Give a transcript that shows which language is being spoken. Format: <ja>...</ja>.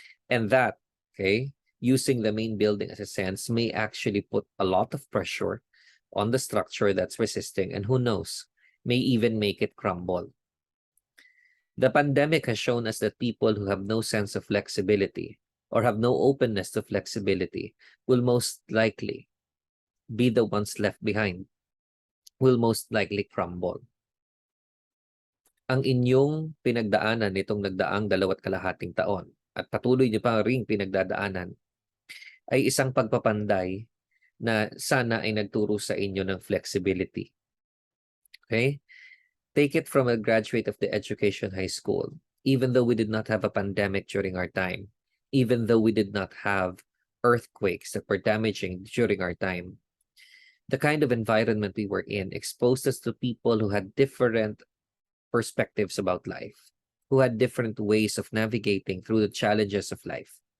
<en>And that, okay, using the main building as a sense may actually put a lot of pressure on the structure that's resisting, and who knows, may even make it crumble. The pandemic has shown us that people who have no sense of flexibility or have no openness to flexibility will most likely be the ones left behind, will most likely crumble.</en> <tl>Ang inyong pinagdaanan nitong nagdaang 2.5 taon at patuloy niyo pa ring pinagdadaanan ay isang pagpapanday na sana ay nagturo sa inyo ng flexibility.</tl> <en>Okay? Take it from a graduate of the Education High School. Even though we did not have a pandemic during our time, even though we did not have earthquakes that were damaging during our time, the kind of environment we were in exposed us to people who had different perspectives about life, who had different ways of navigating through the challenges of life.</en>